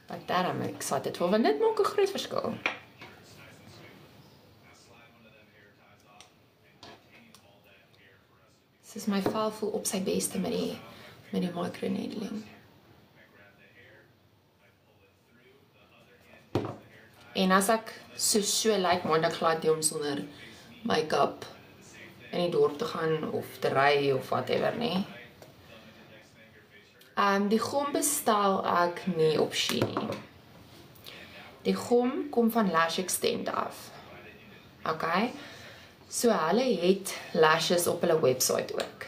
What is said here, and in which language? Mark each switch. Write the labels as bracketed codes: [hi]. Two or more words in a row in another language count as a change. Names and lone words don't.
[en] that I'm excited for, [af] want dit maak 'n groot verskil. Soos my vel voel op sy beste met die microneedling. En as ek so lyk moontlik glad om sonder make-up in die dorp te gaan of te ry of whatever nie. Die gom bestel ek nie op Shein nie. Die gom kom van Lash Extend af. Okay? So hulle het lashes op hulle website ook.